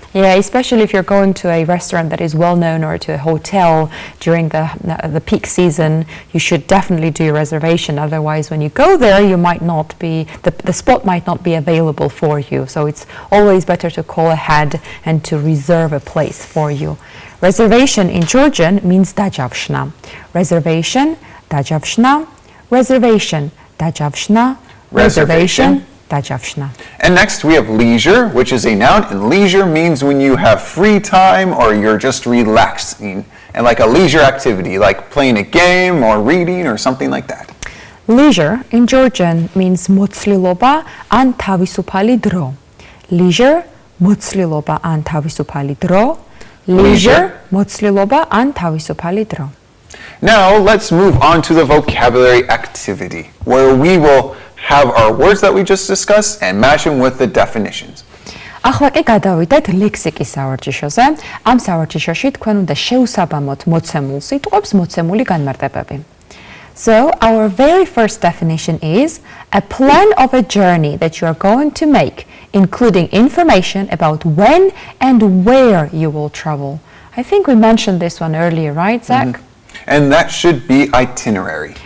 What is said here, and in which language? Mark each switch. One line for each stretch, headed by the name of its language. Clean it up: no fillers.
English: Yeah, especially if you're going to a restaurant that is well known or to a hotel during the peak season, you should definitely do a reservation. Otherwise, when you go there, you might not be the spot might not be available for you. So it's always better to call ahead and to reserve a place for you. Reservation in Georgian means
Georgian: დაჯავშნა.
English: Reservation,
Georgian: დაჯავშნა,
English: reservation, დაჯავშნა, reservation, დაჯავშნა. And next we have leisure, which is a noun, and leisure means when you have free time or you're just relaxing, and like a leisure activity, like playing a game or reading or something like that. Leisure in Georgian means
Georgian: მოცლილობა ან თავისუფალი დრო.
English: Leisure,
Georgian: მოცლილობა ან თავისუფალი დრო.
English: Leisure, მოცლილობა ან თავისუფალი დრო. Now let's move on to the vocabulary activity, where we will have our words that we just discussed and match them with the definitions.
Georgian: ახლა კი გადავიდეთ ლექსიკის სავარჯიშოზე. ამ სავარჯიშოში თქვენ უნდა შეუსაბამოთ მოცემულ სიტყვებს მოცემული განმარტებები.
English: So our very first definition is a plan of a journey that you are going to make, including information about when and where you will travel. I think we mentioned this one earlier, right, Zach? And that should be itinerary.